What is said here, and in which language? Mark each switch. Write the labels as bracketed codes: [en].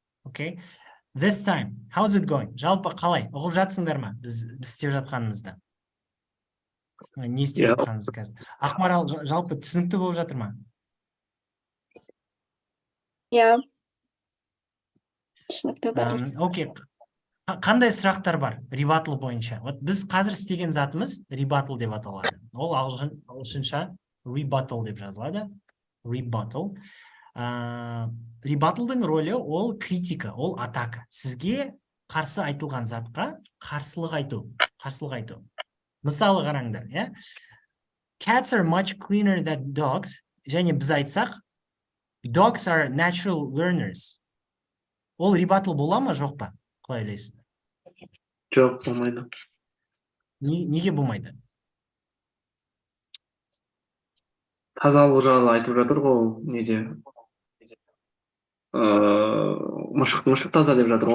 [en] Okay, this time, how's it going? [kk] Жалпы қалай? Ұғып жатсыңдар ма? Біз істеп жатқанымызды. Не істеп жатқанымыз қазір? Ақмарал, жалпы түсінікті болып жатыр ма? Yeah. Түсінікті бар. Окей. Қандай сұрақтар бар rebuttal бойынша? Вот біз қазір істеген затымыз rebuttal деп аталады. Ол ағылшынша rebuttal деп жазылады. Rebuttal. Rebuttalдың рөлі ол критика, ол атака. Сізге қарсы айтылған затқа қарсылық айту. Мысалы қараңдар, yeah? [en] Cats are much cleaner than dogs. [kk] Және біз айтсақ, [en] dogs are natural learners. [kk] Ол rebuttal бола ма, жоқ па? Қалай ойлайсыз? Жоқ, болмайды. Неге болмайды? Тазалық жайлы айтып жатыр ғой, неде? Мышық таза деп жатыр.